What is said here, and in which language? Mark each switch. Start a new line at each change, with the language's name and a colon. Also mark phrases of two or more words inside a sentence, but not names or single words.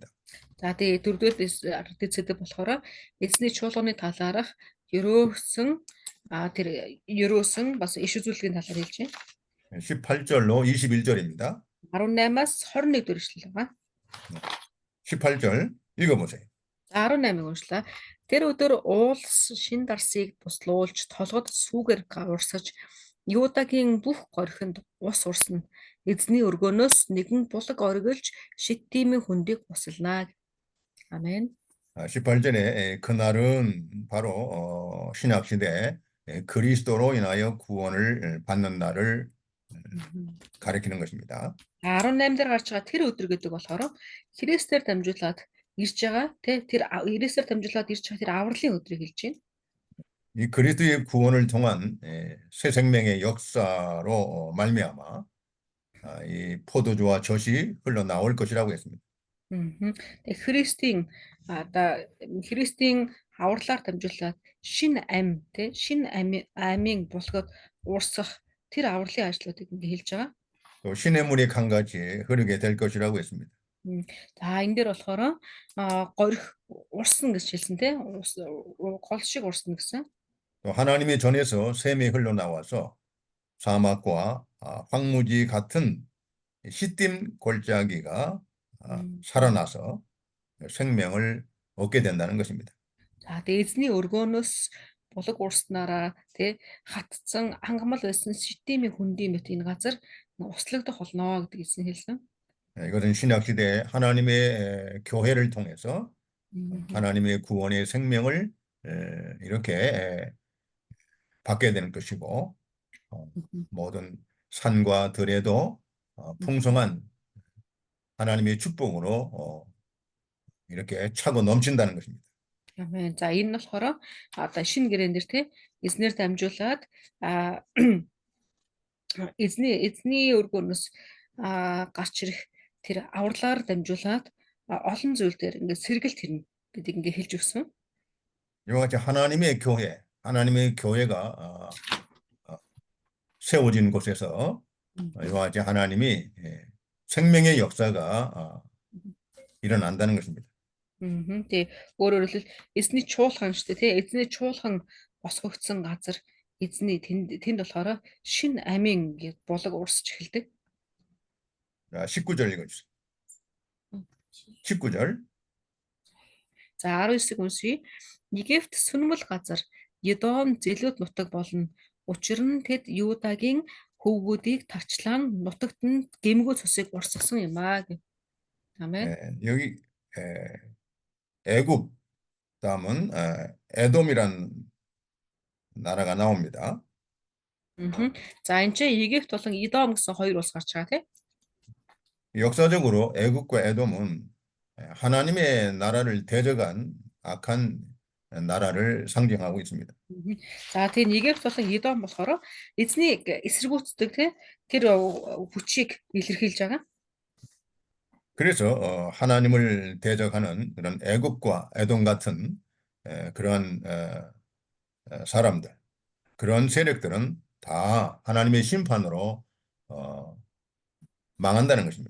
Mongolian: за тэгээд дөрөвдүгээр дэцэд болохоор эзний чуулганы талаарх ерөөсөн тэр ерөөсөн бас иш үзүүлгийн талаар хэлж байна.
Korean: 18절로 21절입니다.
Mongolian: 18-аас 21 дэх эшлэл байгаа.
Korean: 18절 읽어보세요.
Mongolian: 18-ыг уншлаа. Тэр өдөр уулс шин дарсыг буслуулж толгод сүүгээр урсаж Юдагийн бүх горхинд ус урсна. Эзний өргөнөөс нэгэн булаг оргилж шиттимийн хүндийг буслана.
Korean: 아멘. 18절에 그날은 바로 신약시대 그리스도로 인하여 구원을 받는 날을 가리키는 것입니다.
Mongolian: 18 дээр гарч байгаа тэр өдөр гэдэг болохоор Христээр дамжуулаад ирж байгаа тэр Христээр дамжуулаад ирж байгаа тэр авралын өдрийг хэлж байна.
Korean: 이 그리스도의 구원을 통한 새 생명의 역사로 말미암아 이 포도주와 젖이 흘러나올 것이라고 했습니다.
Mongolian: Тэгээ Христийн Христийн авралаар дамжуулаад шинэ ам шинэ амийн булгад уурсах тэр авралын ажлуудыг ингээ хэлж байгаа.
Korean: 또 신의 물이 강같이 흐르게 될 것이라고 했습니다.
Mongolian: За энэ дээр болохоор горих урсна гэж хэлсэн тий. Гол шиг урсна гэсэн.
Korean: 또 하나님의 전에서 샘이 흘러나와서 사막과 황무지 같은 시딤 골짜기가 살아나서 생명을 얻게 된다는 것입니다.
Mongolian: За тэгээ эзний өргөөнөөс булаг урснараа тий хатцсан ангамал байсан ситимийн хүндийн мэт энэ газар услагдах болно гэдэг эзэн хэлсэн.
Korean: 이것은 신약 시대에 하나님의 교회를 통해서 하나님의 구원의 생명을 이렇게 받게 되는 것이고 모든 산과 들에도 풍성한 하나님의 축복으로 이렇게 차고 넘친다는 것입니다. 아멘.
Mongolian: За энэ нь болохоор одоо шинэ гэрээн дээр тий эзнэр дамжуулаад эзний өргөнөөс гарч ирэх тэр авралаар дамжуулаад олон зүйл дээр ингээд сэргэлт хэрнэ гэдгийг ингээд хэлж өгсөн.
Korean: 이와 같이 하나님의 교회가 세워진 곳에서 이와 같이 하나님이 생명의 역사가 일어난다는 것입니다.
Mongolian: Тэгээ өөрөөр хэлбэл эзний чуулган шүү дээ тий эзний чуулган босгогдсон газар эзний тэнд болохоор шин амийн гээд булаг урсч эхэлдэг.
Korean: 19절 읽어주세요. 19절.
Mongolian: За 19-ыг уншийе. Египт сүнмэл газар Едом зэлүүд нутаг болно. Учир нь тэд Юдагийн хөвгүүдийг тарчлаан нутагт нь гэмгүү цусыг урсгасан юм аа гэв.
Korean: 아멘. 여기 애굽 다음은 에돔이란 나라가 나옵니다.
Mongolian: За энэ чинь Египт болон Едом гэсэн хоёр улс гарч байгаа тийм.
Korean: 역사적으로 애굽과 에돔은 하나님의 나라를 대적한 악한 나라를 상징하고 있습니다.
Mongolian: За тийм Египт болон Едом болохоор эзнийг эсэргүүцдэг тийм тэр хүчийг илэрхийлж байгаа.
Korean: 그래서 하나님을 대적하는 그런 애굽과 에돔 같은 그런 사람들, 그런 세력들은 다 하나님의 심판으로 망한다는 것입니다.